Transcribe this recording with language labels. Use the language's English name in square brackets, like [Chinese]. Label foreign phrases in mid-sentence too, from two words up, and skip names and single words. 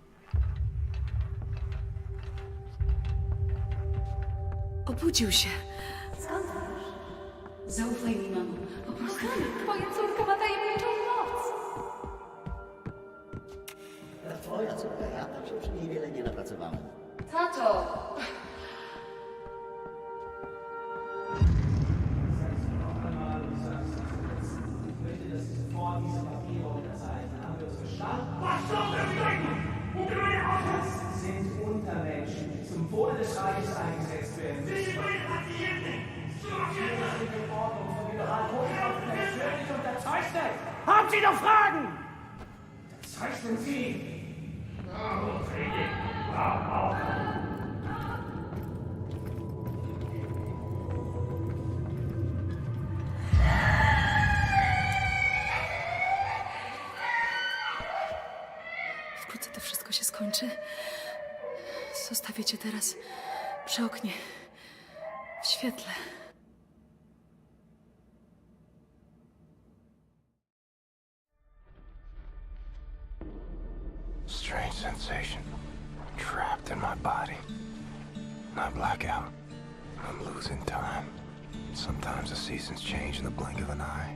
[Polish] Obudził się. Skąd wiesz? Zaufaj mi, mamo. Po prostu... Twoja córka ma tajemniczą moc. Twoja córka, ja tam się przy niej wiele nie napracowałem. Tato! [German] Sind Untermenschen, zum Wohle des Reiches eingesetzt werden. Sie bringen Patienten! Die Ordnung von Generalkotschaften persönlich unterzeichnet! Haben Sie noch Fragen? Unterzeichnen Sie! [Polish] Wkrótce to wszystko się skończy. Zostawię cię teraz przy oknie, w świetle. [English] Strange sensation. Trapped in my body. I black out. I'm losing time. Sometimes the seasons change in the blink of an eye.